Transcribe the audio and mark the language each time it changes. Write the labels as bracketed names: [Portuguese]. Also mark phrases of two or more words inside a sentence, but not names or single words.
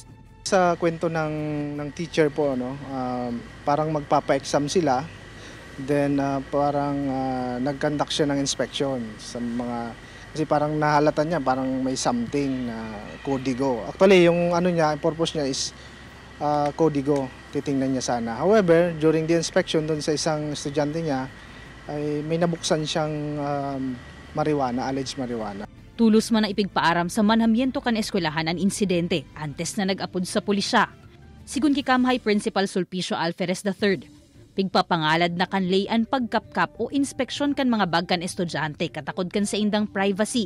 [Filipino] Sa kwento ng teacher po, parang magpapa-exam sila, then parang nag-conduct siya ng inspection sa mga, kasi parang nahalata niya, parang may something na kodigo. Actually, yung purpose niya is kodigo, titingnan niya sana. [English] However, during the inspection [Filipino] doon sa isang estudyante niya, ay may nabuksan siyang marijuana, [English] alleged marijuana. [Bikol] Tulos man na ipigpaaram sa manhamiento kan eskwelahan ang insidente antes na nag-apod sa pulisya. Sigun kikamhay Principal Sulpicio Alferez III, pigpapangalad na kanlayan pagkapkap o inspeksyon kan mga bag kan estudyante katakod kan sa indang privacy.